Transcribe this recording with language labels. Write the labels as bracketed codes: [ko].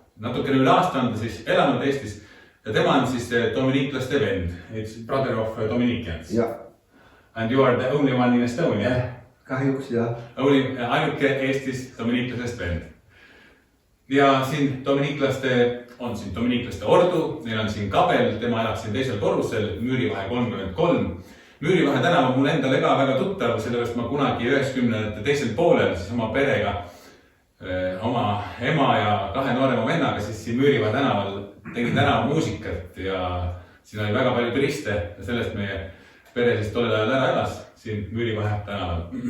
[et] Natukene üle aasta on ta siis elanud Eestis ja tema on siis dominiiklaste vend. [en] It's brother of Dominicans. [et] Ja. [en] And you are the only one in Estonia. [et] Kahjuks, ja. Ainuke Eestis dominiiklasest vend. Ja siin on siin dominiiklaste ordu, neil on siin kabel, tema elab siin teisel korrusel, Müürivahe 33. Müürivahe tänav on mul endale ka väga tuttav, sellepärast ma kunagi 90-ndate teisel poolel siis oma perega, oma ema ja 2 noorema vennaga siis siin Müürivahe tänaval tegin tänavamuusikat ja siin oli väga palju turiste ja sellest meie pere siis tollel ajal ära elas siin Müürivahe tänaval.